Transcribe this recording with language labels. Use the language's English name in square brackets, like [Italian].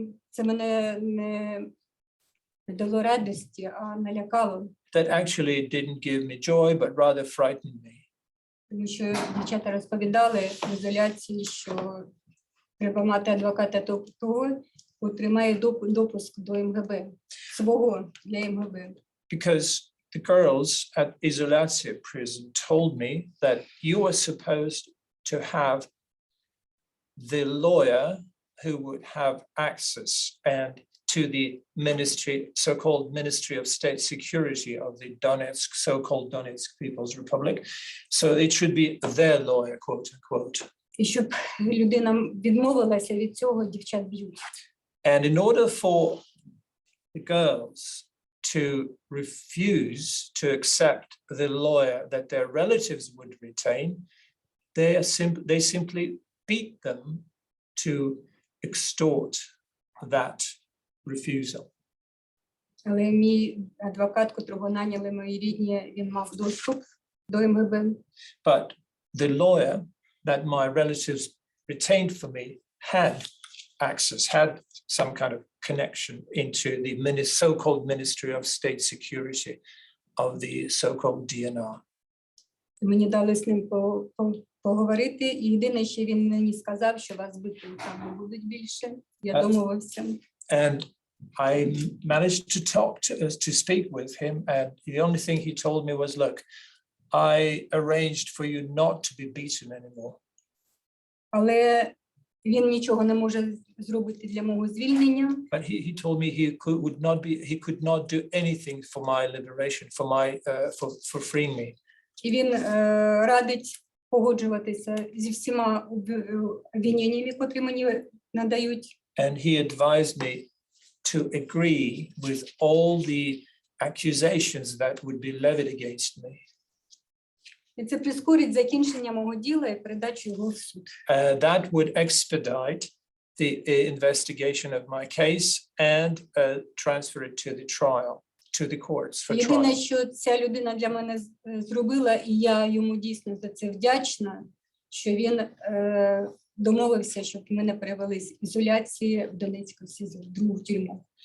[Ukrainian] Це мене не дало радості, а налякало. [English] That actually didn't give me joy, but rather frightened me. [Ukrainian] Тому що дівчата розповідали в ізоляції, що треба мати адвоката того, котрий має допуск до МГБ, свого для МГБ. [English] Because the girls at Ilyich prison told me that you were supposed to have the lawyer who would have access and to the ministry, so-called Ministry of State Security of the Donetsk, so-called Donetsk People's Republic. So it should be their lawyer, quote unquote. [Ukrainian] І щоб людина відмовилася від цього, дівчат б'ють. [English] And in order for the girls to refuse to accept the lawyer that their relatives would retain, they simply beat them to extort that refusal. [Ukrainian] Але мій адвокат, котрого наняли мої рідні, він мав доступ до МГБ. [English] But the lawyer that my relatives retained for me had access, had some kind of connection into the so-called Ministry of State Security of the so-called DNR. [Ukrainian] Мені дали з ним поговорити, і єдине, що він мені сказав, що вас бити там не будуть більше. Я домовився. [English] And I managed to speak with him, and the only thing he told me was, look, I arranged for you not to be beaten anymore. [Ukrainian] Але він нічого не може зробити для мого звільнення. [English] But he told me he could not do anything for my liberation, for freeing me. [Ukrainian] І він радить погоджуватися зі всіма обвиненнями, котрі мені надають. [English] And he advised me to agree with all the accusations that would be levied against me. [Ukrainian] І це прискорить закінчення мого діла і передачу його в суд. [English] That would expedite the investigation of my case and transfer it to the trial, to the courts for [Ukrainian] Єдине, [English] trial. [Ukrainian] що ця людина для мене зробила, і я йому дійсно за це вдячна, що він домовився, щоб мене перевели з ізоляції в Донецьку СІЗО, в другу тюрму.